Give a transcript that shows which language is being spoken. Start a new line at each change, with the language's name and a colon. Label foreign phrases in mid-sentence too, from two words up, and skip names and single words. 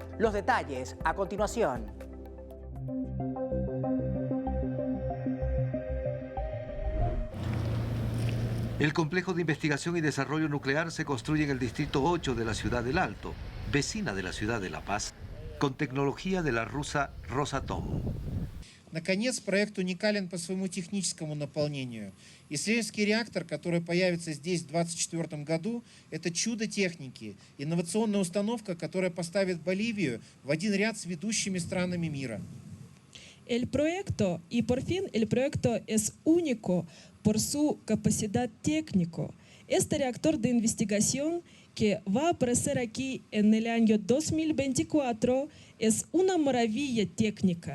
Spanish: Los detalles a continuación. El complejo de investigación y desarrollo nuclear se construye en el distrito 8 de la ciudad del Alto, vecina de la ciudad de La Paz, con tecnología de la rusa Rosatom.
Russian: Наконец, проект уникален по своему техническому наполнению. Исследовательский реактор, который появится здесь в 2024 году, это чудо техники, инновационная установка, которая поставит Боливию в один ряд с ведущими странами мира.
Spanish: El proyecto es único por su capacidad técnica. Este reactor de investigación que va a aparecer aquí en el año 2024 es una maravilla técnica.